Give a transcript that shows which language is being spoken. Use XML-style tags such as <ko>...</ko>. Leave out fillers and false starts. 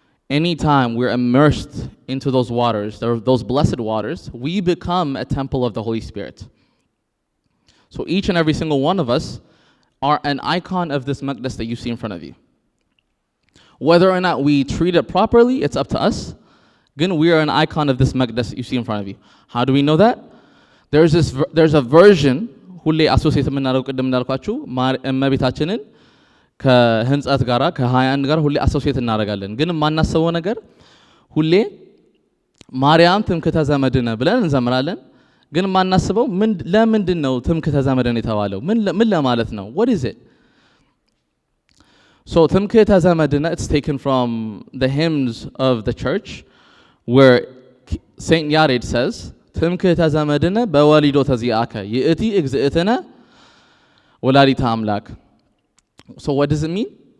<en>Anytime we're immersed into those waters, those blessed waters, we become a temple of the Holy Spirit. So each and every single one of us are an icon of this maqdas that you see in front of you. Whether or not we treat it properly, it's up to us. Again, we are an icon of this maqdas that you see in front of you. How do we know that? There's a version,</en> <am>ሁሌ አሶሲየት የምናደርገው ቅድም እንዳልኳችሁ እመቤታችንን ከህንጻት ጋራ ከ21 ጋር ሁሌ አሶሲየት እናደርጋለን። ግን ማናሰበው ነገር ሁሌ ማርያም ትምክህተ ዘመድነ ብለን እንዘምራለን። ግን ማናስበው ለምንድን ነው ትምክህተ ዘመድነ የተባለው? ምን ለማለት ነው?</am> <en>What is it? So</en> <gez>ትምክህተ ዘመድነ,</gez> <en>it's taken from the hymns of the church where Saint Yared says,</en> <gez>ትምክህተ ዘመድነ በወሊዶ ተዚአከ ይእቲ እግዝእትነ ወላዲተ አምላክ.</gez> <en>So what does it mean?</en>